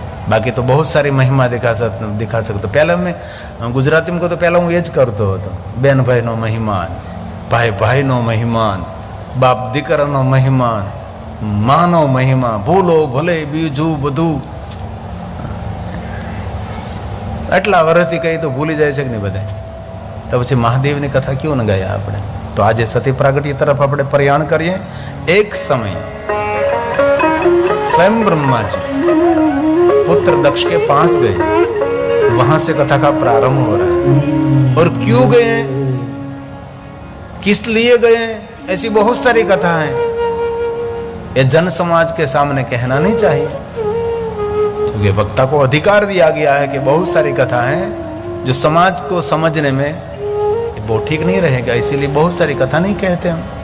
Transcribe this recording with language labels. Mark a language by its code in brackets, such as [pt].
[hi] बाकी तो बहुत सारी महिमा दिखा सकते। पहला मैं गुजराती में को तो पहला हूँ ये ज करतो [gu] હતો, બેન ભાઈનો મહિમાન, ભાઈ ભાઈનો મહિમાન, બાપ દીકરાનો મહિમાન, માનો મહિમા, ભૂલો ભલે બીજું બધું। આટલા વર્ષથી કહી તો ભૂલી જાય છે કે નહીં બધા? તો પછી મહાદેવની કથા ક્यों ન ગાયા આપણે? [hi] तो आज सती प्रागट्य तरफ આપણે प्रयाण करिए। एक समय स्वयं ब्रह्मा जी पुत्र दक्ष के पास गए, वहां से कथा का प्रारंभ हो रहा है। और क्यों गए, किस लिए गए, ऐसी बहुत सारी कथा है, ये जन समाज के सामने कहना नहीं चाहिए, क्योंकि वक्ता को अधिकार दिया गया है कि बहुत सारी कथा है जो समाज को समझने में वो ठीक नहीं रहेगा, इसीलिए बहुत सारी कथा नहीं कहते हम।